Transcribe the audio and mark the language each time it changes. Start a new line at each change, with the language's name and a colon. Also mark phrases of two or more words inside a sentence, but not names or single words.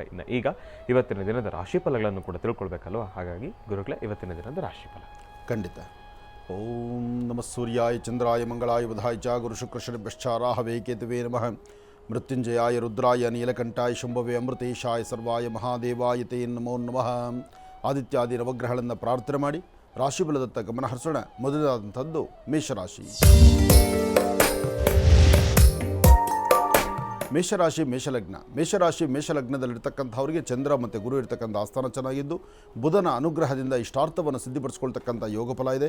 Kannada: ಇನ್ನು ಈಗ ಇವತ್ತಿನ ದಿನದ ರಾಶಿಫಲಗಳನ್ನು ಕೂಡ ತಿಳ್ಕೊಳ್ಬೇಕಲ್ವ? ಹಾಗಾಗಿ ಗುರುಗಳೇ, ಇವತ್ತಿನ ದಿನದ ರಾಶಿಫಲ ಖಂಡಿತ.
Sanskrit: ಓಂ ನಮಃ ಸೂರ್ಯಾಯ ಚಂದ್ರಾಯ ಮಂಗಳಾಯ ಬುಧಾಯ ಚ ಗುರು ಶುಕ್ರ ಶನಿಭ್ಯಶ್ಚ ರಾಹವೇ ಕೇತುವೇ ನಮಃ. ಮೃತ್ಯುಂಜಯಾಯ ರುದ್ರಾಯ ನೀಲಕಂಠಾಯ ಶಂಭವೇ ಅಮೃತೇಶಾಯ ಸರ್ವಾಯ ಮಹಾದೇವಾಯ ತೇ ನಮೋ ನಮಃ.
Kannada: ಆದಿತ್ಯಾದಿ ನವಗ್ರಹಗಳನ್ನು ಪ್ರಾರ್ಥನೆ ಮಾಡಿ ರಾಶಿಫಲದತ್ತ ಗಮನ ಹರಿಸೋಣ. ಮೊದಲಾದಂಥದ್ದು ಮೇಷರಾಶಿ. ಮೇಷಲಗ್ನದಲ್ಲಿರ್ತಕ್ಕಂಥವ್ರಿಗೆ ಚಂದ್ರ ಮತ್ತು ಗುರು ಇರ್ತಕ್ಕಂಥ ಆಸ್ಥಾನ ಚೆನ್ನಾಗಿದ್ದು ಬುಧನ ಅನುಗ್ರಹದಿಂದ ಇಷ್ಟಾರ್ಥವನ್ನು ಸಿದ್ಧಿಪಡಿಸ್ಕೊಳ್ತಕ್ಕಂಥ ಯೋಗ ಫಲ ಇದೆ.